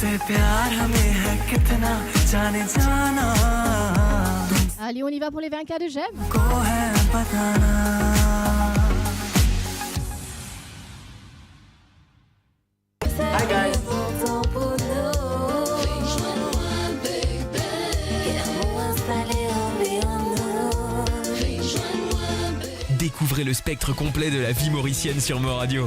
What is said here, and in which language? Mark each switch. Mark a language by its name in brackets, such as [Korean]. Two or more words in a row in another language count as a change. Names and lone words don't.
[Hindi] प्यार हमें है कितना जाने जाना [French] Allez, on y va pour les 20K de J'aime. [Hindi] को है बताना [English] Hi guys. [French] Découvrez le spectre complet de la vie mauricienne sur Mo Radio.